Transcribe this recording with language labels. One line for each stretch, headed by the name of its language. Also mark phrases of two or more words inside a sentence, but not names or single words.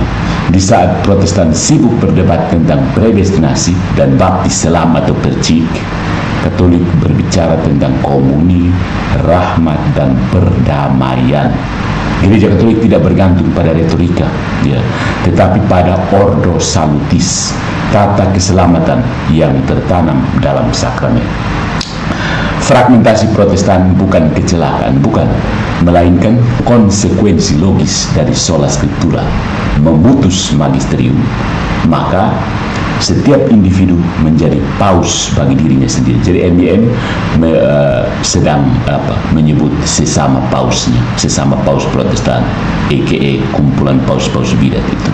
Indonesian: Di saat Protestan sibuk berdebat tentang predestinasi dan baptis selam atau percik, Katolik berbicara tentang komuni, rahmat, dan perdamaian. Gereja Katolik tidak bergantung pada retorika, ya, tetapi pada
Latin: ordo salutis,
Indonesian: tata keselamatan yang tertanam dalam sakramen. Fragmentasi Protestan bukan kecelakaan, bukan, melainkan konsekuensi logis dari
Latin: sola scriptura,
Indonesian: memutus magisterium. Maka setiap individu menjadi paus bagi dirinya sendiri. Jadi MYM sedang menyebut sesama pausnya, sesama paus Protestan, aka kumpulan paus-paus bidat itu.